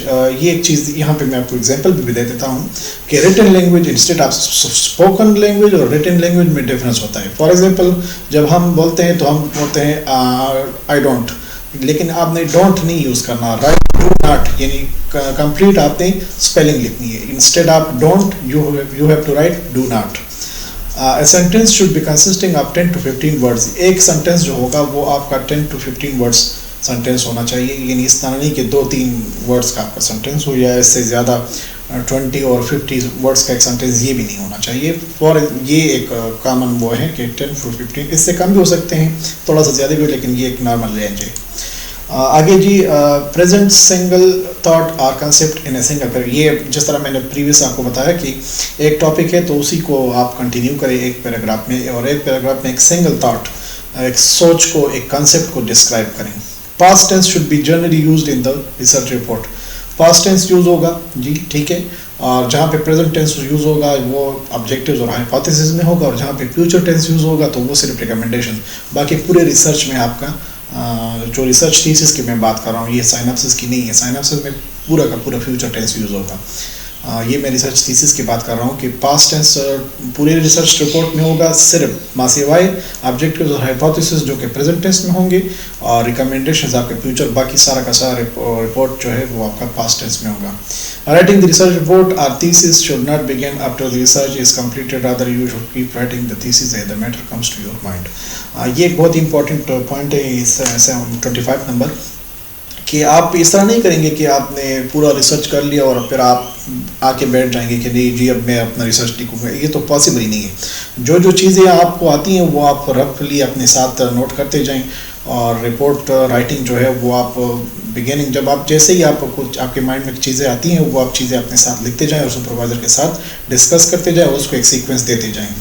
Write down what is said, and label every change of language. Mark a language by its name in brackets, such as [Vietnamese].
[Urdu] یہ ایک چیز یہاں پہ میں آپ کو ایگزامپل بھی دے دیتا ہوں کہ [English] written language instead of spoken language [Urdu] اور ریٹن لینگویج میں ڈفرینس ہوتا ہے. [English] for example [Urdu] جب ہم بولتے ہیں تو ہم بولتے ہیں [English] I don't, [Urdu] لیکن آپ نے ڈونٹ نہیں یوز کرنا. [English] write do not [Urdu] یعنی کمپلیٹ آپ نے اسپیلنگ لکھنی ہے. [English] Instead آپ don't you have to write do not. A sentence should be consisting of 10 to 15 words. [Urdu] ایک سینٹینس جو ہوگا وہ آپ کا [English] 10 to 15 words [Urdu] سینٹینس ہونا چاہیے. یعنی اس طرح نہیں کہ 2-3 words کا آپ کا سینٹینس ہو یا اس سے زیادہ 20 اور 50 words کا ایک سینٹینس, یہ بھی نہیں ہونا چاہیے. اور یہ ایک کامن وہ ہے کہ 10 to 15, اس سے کم بھی ہو سکتے ہیں, تھوڑا سا زیادہ بھی, لیکن یہ ایک نارمل رینج ہے. [English] آگے جی present single thought اور concept in a single paragraph. [Urdu] یہ جس طرح میں نے پریویس آپ کو بتایا کہ ایک ٹاپک ہے تو اسی کو آپ کنٹینیو کریں ایک پیراگراف میں, اور ایک پیراگراف میں ایک سنگل تھاٹ, ایک سوچ کو, ایک کنسیپٹ کو ڈسکرائب کریں. [English] Past tense should be generally used in the research report. [Urdu] Past tense use ہوگا جی, ٹھیک ہے, اور جہاں پہ پریزنٹ ٹینس یوز ہوگا وہ آبجیکٹیوز اور ہائپوتھیسز میں ہوگا, اور جہاں پہ فیوچر ٹینس یوز ہوگا تو وہ صرف ریکمنڈیشن. باقی پورے ریسرچ میں آپ کا جو ریسرچ تھیسس کی میں بات کر رہا ہوں, یہ سائنپسس کی نہیں ہے. سائنپسس میں پورا کا پورا فیوچر ٹینس یوز ہوگا. یہ میں ریسرچ تھیسس کی بات کر رہا ہوں کہ پاسٹ ٹینس پورے ریسرچ رپورٹ میں ہوگا صرف ماسیوائے آبجیکٹیوز اور ہائپوتھیسز جو کہ پریزنٹ ٹینس میں ہوں گے, اور ریکمنڈیشنز آپ کے فیوچر, باقی سارا کا سارا رپورٹ جو ہے وہ آپ کا پاسٹ ٹینس میں ہوگا. [English] Writing the research report or thesis should not begin after the research is completed. Rather, you should keep writing the thesis as the matter comes to your mind. [Urdu] یہ ایک بہت امپورٹنٹ پوائنٹ ہے اس 25 number, کہ آپ اس طرح نہیں کریں گے کہ آپ نے پورا ریسرچ کر لیا اور پھر آپ آ کے بیٹھ جائیں گے کہ نہیں جی اب میں اپنا ریسرچ لکھوں گا. یہ تو پاسبل ہی نہیں ہے. جو چیزیں آپ کو آتی ہیں وہ آپ رفلی اپنے ساتھ نوٹ کرتے جائیں, اور رپورٹ رائٹنگ جو ہے وہ آپ بگیننگ جب آپ جیسے ہی آپ کچھ آپ کے مائنڈ میں چیزیں آتی ہیں وہ آپ چیزیں اپنے ساتھ لکھتے جائیں اور سپروائزر کے ساتھ ڈسکس کرتے جائیں اور اس کو ایک سیکوینس دیتے جائیں.